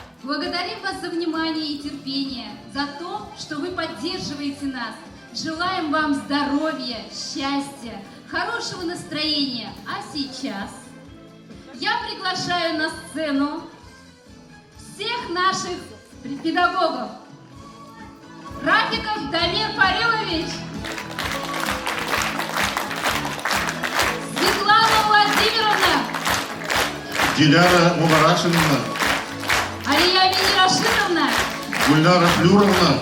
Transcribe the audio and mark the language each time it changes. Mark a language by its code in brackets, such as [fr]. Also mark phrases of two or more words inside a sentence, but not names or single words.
[ru] Благодарим вас за внимание и терпение, за то, что вы поддерживаете нас. Желаем вам здоровья, счастья, хорошего настроения. А сейчас я приглашаю на сцену всех наших педагогов. Рафиков Дамир Фарилович, Светлана Владимировна, Диляра Мубарашевна, Алия Минирашировна, Гульнара Флюровна,